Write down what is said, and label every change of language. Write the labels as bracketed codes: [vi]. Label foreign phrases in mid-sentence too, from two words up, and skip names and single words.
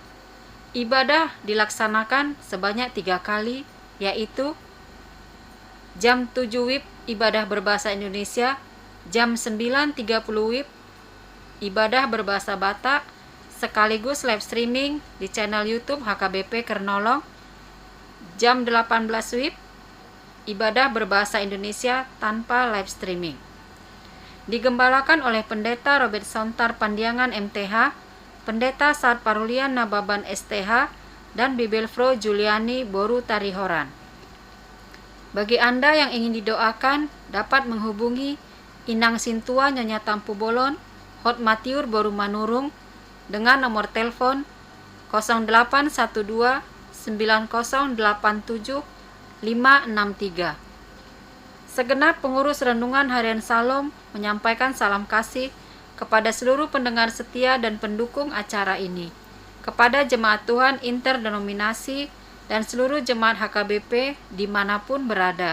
[id] Ibadah dilaksanakan sebanyak 3 kali, yaitu Jam 7 WIB ibadah berbahasa Indonesia, jam 9.30 WIB ibadah berbahasa Batak, sekaligus [en] live streaming [id] di channel YouTube HKBP Kernolong. Jam 18 WIB ibadah berbahasa Indonesia tanpa [en] live streaming. [id] Digembalakan oleh Pendeta Robert Sontar Pandiangan MTH, Pendeta Saat Parulian Nababan STH, dan Bibelfro Juliani Boru Tarihoran. Bagi Anda yang ingin didoakan, dapat menghubungi Inang Sintua Nyonya Tampu Bolon, Hot Matiur Boru Manurung, dengan nomor telepon 0812 9087 563. Segenap pengurus Renungan Harian Salom menyampaikan salam kasih kepada seluruh pendengar setia dan pendukung acara ini, kepada jemaat Tuhan interdenominasi dan seluruh jemaat HKBP dimanapun berada.